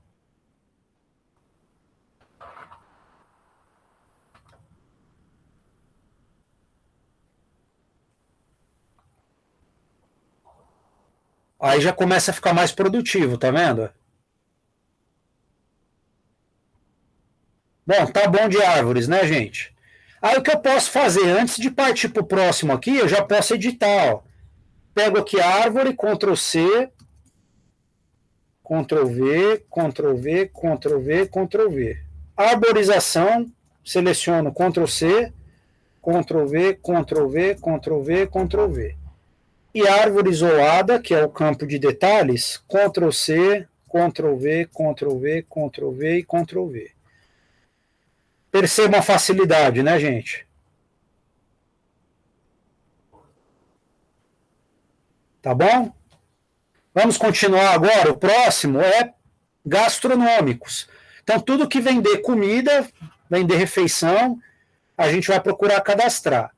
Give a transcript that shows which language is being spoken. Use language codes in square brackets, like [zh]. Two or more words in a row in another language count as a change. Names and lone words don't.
[pt] Aí já começa a ficar mais produtivo, tá vendo? Bom, tá bom de árvores, né, gente? Aí o que eu posso fazer? Antes de partir para o próximo aqui, eu já posso editar, ó. Pego aqui a árvore, Ctrl C, Ctrl V, Ctrl V, Ctrl V, Ctrl V. Arborização, seleciono Ctrl C, Ctrl V, Ctrl V, Ctrl V, Ctrl V. E árvore isolada, que é o campo de detalhes, Ctrl C, Ctrl V, Ctrl V, Ctrl V e Ctrl V. Perceba a facilidade, né, gente? Tá bom? Vamos continuar agora. O próximo é gastronômicos. Então, tudo que vender comida, vender refeição, a gente vai procurar cadastrar.